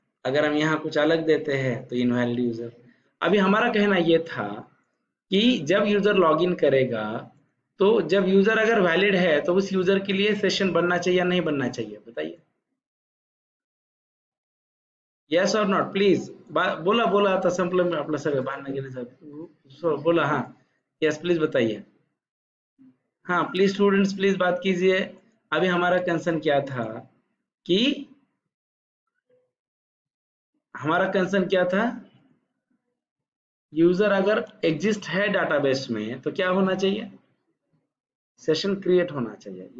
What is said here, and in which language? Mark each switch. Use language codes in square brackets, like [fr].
[hi] अगर हम यहाँ कुछ अलग देते हैं तो इनवैलिड यूजर। अभी हमारा कहना ये था कि जब यूजर लॉगिन करेगा तो जब यूजर अगर वैलिड है तो उस यूजर के लिए सेशन बनना चाहिए या नहीं बनना चाहिए बताइए, यस और नॉट प्लीज। [mr] बोला बोला आता संपलं आपलं सगळं भांडणं गेले सब, बोला हाँ, [hi] यस प्लीज बताइए। हाँ प्लीज स्टूडेंट्स प्लीज बात कीजिए। अभी हमारा कंसर्न क्या था कि हमारा कंसर्न क्या था, यूजर अगर एग्जिस्ट है डाटाबेस में तो क्या होना चाहिए, सेशन क्रिएट होना चाहिए।